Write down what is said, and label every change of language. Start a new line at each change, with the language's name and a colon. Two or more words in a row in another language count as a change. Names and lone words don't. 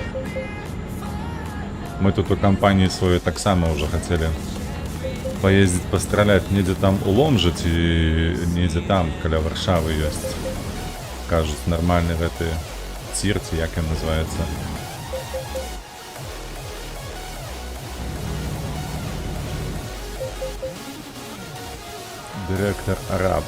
Russian: Мы тут у компании своей так само уже хотели поездить, пострелять
Belarusian: недзе там у Ломжы ці недзе там, каля Варшавы ёсць. Кажуць, нормальны гэты цір, ці як ён называецца. Дырэктар Араб.